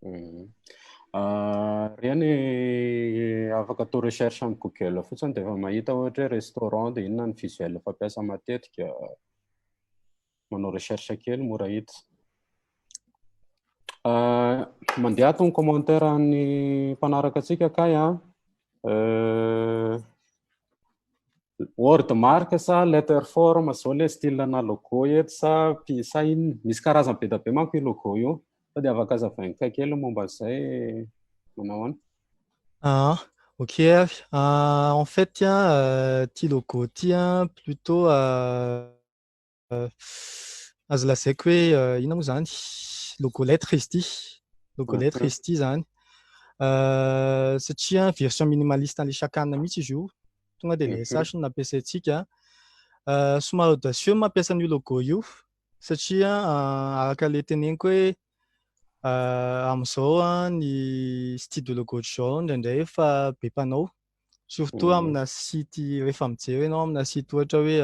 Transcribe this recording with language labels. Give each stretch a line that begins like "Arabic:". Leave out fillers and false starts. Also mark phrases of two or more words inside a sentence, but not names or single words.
Malagasy: Reny afaka atao recherche amin'ny Google fotsiny dia efa mahita ohatra hoe restaurant dia inona ny visuel fampiasa matetika, manao recherche kely mora hita. Mandeha tony commentaire ny mpanaraka antsika kay
English: word mark
Malagasy: sa
English: letter form
Malagasy: zao le style na logo eto sa inona, misy karazany be da be manko io logo io, sao dia afaka hazavaina kely momba izay manao any. Ah, ok.
French: En fait, tiens, petit logo, tiens, plutôt
Malagasy: azo lazaiko hoe ina moa zany
French: logo lettre
Malagasy: izy ity,
French: logo lettre
Malagasy: izy ity zany satria
French: version minimaliste
Malagasy: an'le sakana mihitsy izy io, tonga de le SH no nampiasaintsika. Somary audacieux mampiasa an'io logo io satria araka le teneniko hoe amin'izao ny
French: style de logo
Malagasy: zao indraindray efa be mpanao, surtout amina site rehefa mijery ianao amina site ohatra